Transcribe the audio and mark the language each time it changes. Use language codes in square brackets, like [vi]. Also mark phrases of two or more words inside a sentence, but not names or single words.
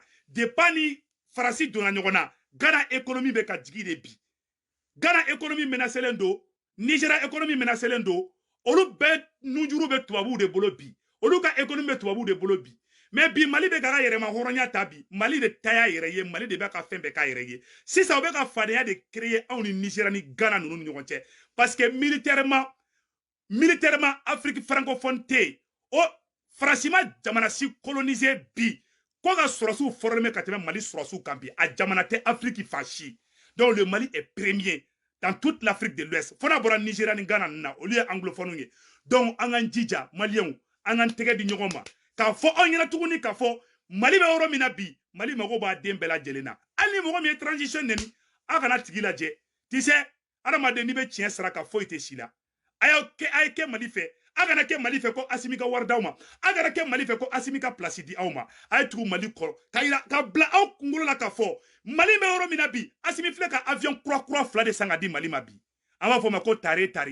[bm] depuis ni Faransi donna ɲɔgɔn na Ghana économie bɛ ka jigin de bi Ghana économie menacelen don Nigeria économie menacelen don olu bɛɛ nujuru bɛ tubabuw de bolo bi olu ka économie bɛ tubabuw de bolo bi mais bi Mali bɛ ka yɛrɛma hɔrɔnya ta bi Mali de ta y'a yɛrɛ ye Mali de bɛ ka fɛn bɛɛ k'a yɛrɛ ye sisan u bɛ ka fadenya de créer anw ni Nigeria ni Ghana ninnu ni ɲɔgɔn cɛ [fr] parce que militairement Afrique francophone [bm] tɛ yen o Faransi ma jamana si colonisé bi ko ka sɔrɔsiw former ka tɛmɛ Mali sɔrɔsiw kan bi a jamana tɛ Afrique fan si [fr] donc le Mali est premier dans toute l'Afrique de l'Ouest [bm] fo n'a bɔra Nigeria ni Ghana ninnu na olu ye anglophone ye donc an k'an jija maliyɛnw an k'an tɛgɛ di ɲɔgɔn ma k'a fɔ aw ɲɛna tuguni k'a fɔ Mali bɛ yɔrɔ min na bi Mali mago b'a den bɛɛ lajɛlen na hali ni mɔgɔ min ye transition neni aw kana tigi lajɛ [fr] tu sais [bm] adamaden n'i bɛ tiɲɛ sara ka foyi tɛ si la a ye kɛ Mali fɛ a kana kɛ Mali fɛ ko Asimi ka wari d'aw ma a kana kɛ Mali fɛ ko Asimi ka place di aw ma a ye tugu Mali kɔrɔ ka bila aw kunkolo la k'a fɔ Mali bɛ yɔrɔ min na bi Asimi filɛ ka avion kura fila de san ka di Mali ma bi an b'a fɔ o ma ko tare